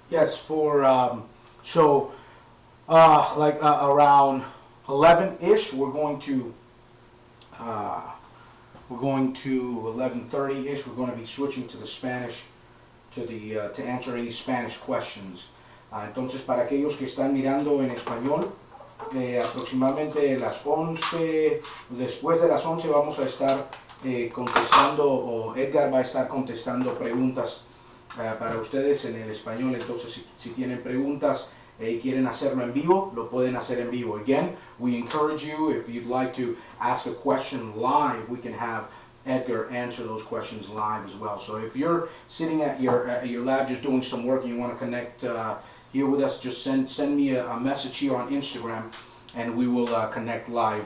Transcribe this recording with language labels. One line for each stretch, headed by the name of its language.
English: Yes, for around 11-ish, we're going to 11:30-ish. We're going to be switching to the Spanish, to answer any Spanish questions.
Spanish: Entonces, para aquellos que están mirando en español, aproximadamente las 11, después de las 11 vamos a estar contestando, o Edgar va a estar contestando preguntas para ustedes en el español. Entonces, si tienen preguntas y quieren hacerlo en vivo, lo pueden hacer en vivo.
English: Again, we encourage you, if you'd like to ask a question live, we can have Edgar answer those questions live as well. So if you're sitting at your lab just doing some work and you want to connect here with us, just send me a message here on Instagram and we will connect live.